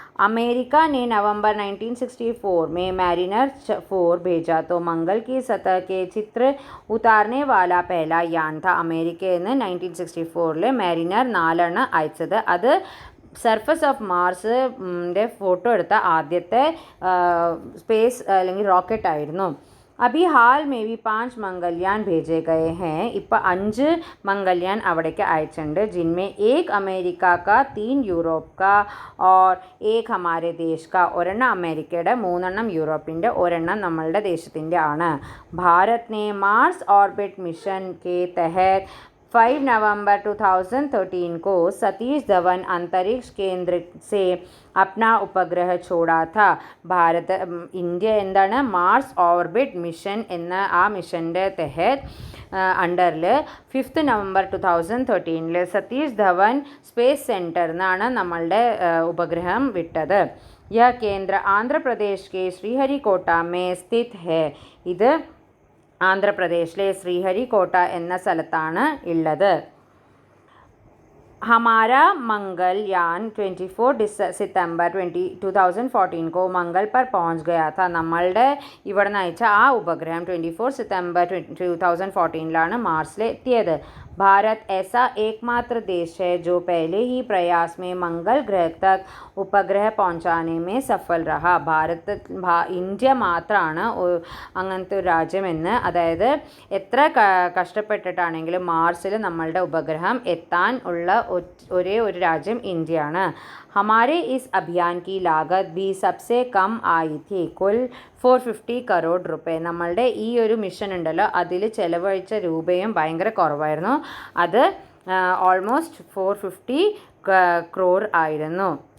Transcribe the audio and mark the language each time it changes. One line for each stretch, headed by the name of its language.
Hindi: America ने नवंबर 1964 में mariner 4 भेजा तो मंगल की सतह के चित्र उतारने वाला पहला यान था.
Malayalam: അമേരിക്കയിൽ നിന്ന് 1964 मैरिनर 4 അയച്ചത്. അത് സർഫസ് ഓഫ് മാർസിൻ്റെ ഫോട്ടോ എടുത്ത ആദ്യത്തെ സ്പേസ് അല്ലെങ്കിൽ റോക്കറ്റ് ആയിരുന്നു.
Hindi: अभी हाल में भी 5 मंगलयान भेजे गए हैं.
Malayalam: ഇപ്പോൾ 5 मंगलयान അവിടേക്ക് അയച്ചിട്ടുണ്ട്.
Hindi: जिनमें एक अमेरिका का, 3 यूरोप का और एक हमारे देश का.
Malayalam: ഒരെണ്ണം അമേരിക്കയുടെ, 3 യൂറോപ്പിൻ്റെ, ഒരെണ്ണം നമ്മളുടെ ദേശത്തിൻ്റെ ആണ്.
Hindi: भारत ने मार्स ऑर्बिट मिशन के तहत 5 नवंबर 2013 को सतीश धवन अंतरिक्ष केंद्र से अपना उपग्रह छोड़ा था.
Malayalam: ഇന്ത്യ എന്താണ് മാർസ് ഓർബിറ്റ് മിഷൻ എന്ന ആ മിഷൻ്റെ അണ്ടറിൽ 5 നവംബർ 2013 സതീഷ് ധവൻ സ്പേസ് സെൻറ്ററിൽ നിന്നാണ് നമ്മളുടെ ഉപഗ്രഹം വിട്ടത്.
Hindi: यह केंद्र आंध्र प्रदेश के श्रीहरिकोटा में स्थित है.
Malayalam: ഇത് ആന്ധ്രാപ്രദേശിലെ ശ്രീഹരിക്കോട്ട എന്ന സ്ഥലത്താണ് ഉള്ളത്.
Hindi: हमारा मंगलयान 24 सितंबर 2014 को मंगल पर पहुंच गया था.
Malayalam: നമ്മളുടെ ഇവിടെ നിന്ന് അയച്ച ആ ഉപഗ്രഹം 24 സിതംബർ 2014 മാർസിൽ എത്തിയത്.
Hindi: भारत ऐसा एकमात्र देश है जो पहले ही प्रयास में मंगल ग्रह तक ഉപഗ്രഹ പਹੁंचाने में സഫൽ രഹ.
Malayalam: ഇന്ത്യ മാത്രമാണ് അങ്ങനത്തെ ഒരു രാജ്യമെന്ന്, അതായത് എത്ര കഷ്ടപ്പെട്ടിട്ടാണെങ്കിലും മാർസിൽ നമ്മളുടെ ഉപഗ്രഹം എത്താൻ ഉള്ള ഒരേ ഒരു രാജ്യം ഇന്ത്യയാണ്.
Hindi: हमारे इस अभियान की लागत भी सबसे कम आई थी, कुल 450 करोड़ रुपए.
Malayalam: നമ്മളുടെ ഈ ഒരു മിഷൻ ഉണ്ടല്ലോ അതിൽ ചെലവഴിച്ച രൂപയും ഭയങ്കര കുറവായിരുന്നു. അത് ഓൾമോസ്റ്റ് 450 crore ആയിരുന്നു.